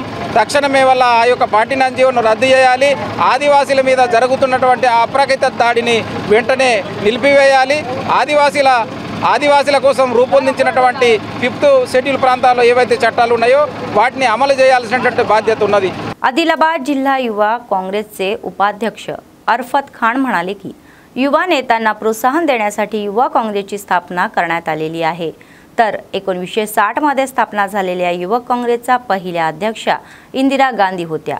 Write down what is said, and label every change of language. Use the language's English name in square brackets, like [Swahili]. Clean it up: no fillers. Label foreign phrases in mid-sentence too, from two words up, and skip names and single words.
[Telugu] తక్షణమే వల్ల ఆ యొక్క 49 జీవోను రద్దు చేయాలి. ఆదివాసీల మీద జరుగుతున్నటువంటి అప్రకృత దాడిని వెంటనే నిలిపివేయాలి. ఆదివాసీల కోసం రూపొందించినటువంటి 5th షెడ్యూల్ ప్రాంతాల్లో ఏవైతే చట్టాలు ఉన్నాయో వాటిని అమలు చేయాల్సినటువంటి బాధ్యత ఉన్నది. [Marathi] आदिलाबाद जिल्हा युवा काँग्रेसचे उपाध्यक्ष अरफत खान म्हणाले की युवा नेत्यांना प्रोत्साहन देण्यासाठी युवा काँग्रेसची स्थापना करण्यात आलेली आहे. तर 1960 मध्ये स्थापना झालेल्या युवक काँग्रेसचा पहिल्या अध्यक्षा इंदिरा गांधी होत्या.